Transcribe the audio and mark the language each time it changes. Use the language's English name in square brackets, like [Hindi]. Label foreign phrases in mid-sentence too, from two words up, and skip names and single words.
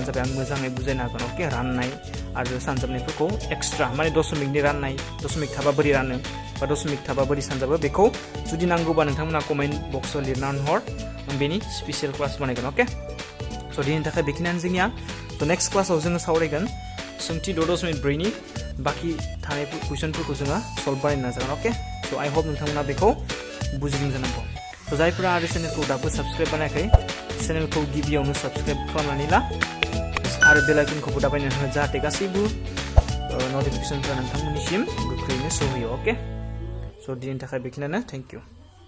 [Bodo] जाबाय आं मोजाङै बुजायनो हागोन ओके राननाय आरो सानजाबनायफोरखौ एक्सट्रा माने दशमिकनि राननाय दशमिक थाबा बोरै रानो बा दशमिक थाबा बोरै सानजाबो बेखौ जुदि नांगौबा नोंथांमोना कमेन्ट बक्सआव लिरनानै हर बेनि [English] special class [Bodo] बानायगोन ओके so दिनैनि थाखाय बेखिनियानो जोंनिया so नेक्स्ट क्लासाव जोङो सावरायगोन सोंथि 6.4 नि बाकी थानाय कुइसनफोरखौ जोङो सल्भ बानायनो नाजागोन [English] okay so I hope [Bodo] नोंथांमोना बेखौ बुजिदों जानांगौ so जायफोरा आरो चेनेलखौ दाबो साबस्क्राइब बानायाखै चेनेलखौ गिबियावनो साबस्क्राइब खालामनानै ला आरो बेल आइकनखौबो दाबायनो हो जाहाथे गासैबो नटिफिकेसनफोरा नोंथांमोननिसिम गोख्रैनो सौहैयो अके स' दिनैनि थाखाय बेखिनियानो [English] thank you